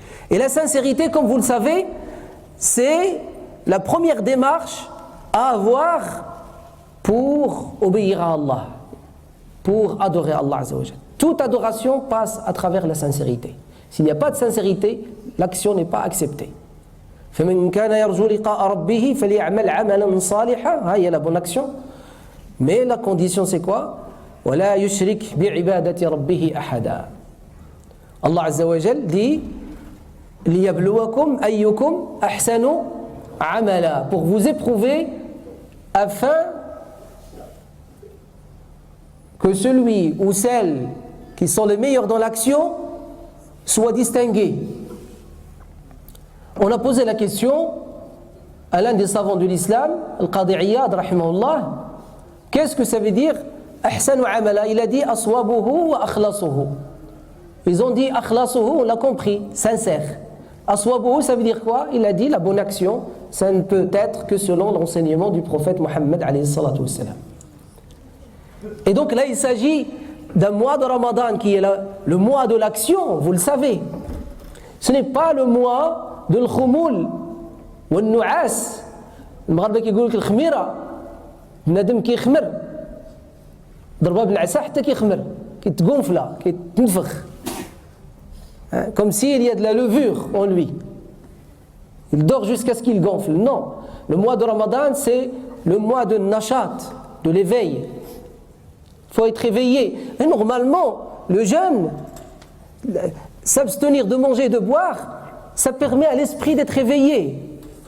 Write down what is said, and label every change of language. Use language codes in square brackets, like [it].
[fr] Et la sincérité, comme vous le savez, c'est la première démarche à avoir pour obéir à Allah, pour adorer Allah Azza wa Jal. Toute adoration passe à travers la sincérité. S'il n'y a pas de sincérité, l'action n'est pas acceptée. [ar] فَمَنْ كَانَ يَرْجُو لِقَاءَ رَبِّهِ فَلْيَعْمَلْ عَمَلًا صَالِحًا. [fr] Il y a la bonne action. Mais la condition c'est quoi? [ar] ولا يشرك بعبادة ربه أحدا. [fr] Allah Azza wa Jal dit [ar] ليبلوكم أيكم أحسن عملا, [fr] pour vous éprouver afin que celui ou celle qui sont les meilleurs dans l'action soient distingués. On a posé la question à l'un des savants de l'islam, Al-Qadi Iyad, rahimahullah, qu'est-ce que ça veut dire ahsanu amala? Il a dit aswabuhu wa akhlasuhu. Ils ont dit akhlasuhu, on l'a compris, sincère. Aswabuhu, ça veut dire quoi? Il a dit la bonne action, ça ne peut être que selon l'enseignement du prophète Mohammed alayhi salatu wassalam. Et donc là, il s'agit d'un mois de Ramadan qui est le mois de l'action, vous le savez. Ce n'est pas le mois de l'khoumoul ou l'nu'as. [ar] المغاربة كيقولوا لك الخميرة بنادم كيخمر ضربها بالعصا حتى كيخمر كيتقنفلا كيتنفخ [fr] comme s'il y a de la levure en lui. Il dort jusqu'à ce qu'il gonfle. Non, le mois de Ramadan c'est le mois de nashat, de l'éveil. Il faut être éveillé. Et normalement, le jeûne, s'abstenir de manger et de boire, ça permet à l'esprit d'être éveillé.